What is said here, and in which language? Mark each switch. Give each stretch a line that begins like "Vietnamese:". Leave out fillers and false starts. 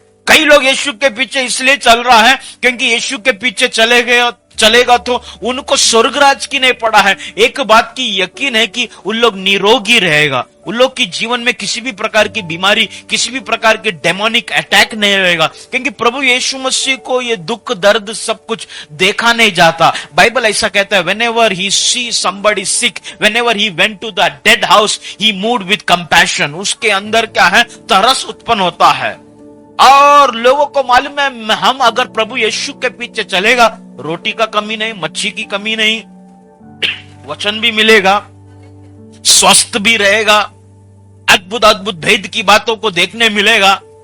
Hindi: कई लोग यीशु के पीछे इसलिए चल रहा है क्योंकि यीशु के पीछे चलेगा तो उनको स्वर्गराज की नहीं पड़ा है। एक बात की यकीन है कि उन लोग निरोगी रहेगा, उन लोग की जीवन में किसी भी प्रकार की बीमारी, किसी भी प्रकार के डेमोनिक अटैक नहीं रहेगा, क्योंकि प्रभु यीशु मसीह को ये दुख दर्द सब कुछ देखा नहीं जाता। बाइबल ऐसा कहता है,
English: whenever he see somebody sick, whenever he went to the dead house, he moved with compassion।
Hindi: उसके अंदर क्या है, तरस उत्पन्न होता है। और लोगों को मालूम है, हम अगर प्रभु यीशु के पीछे चलेगा, रोटी का कमी नहीं, मच्छी की कमी नहीं, वचन भी मिलेगा, स्वस्थ भी रहेगा, अद्भुत अद्भुत भेद की बातों को देखने मिलेगा।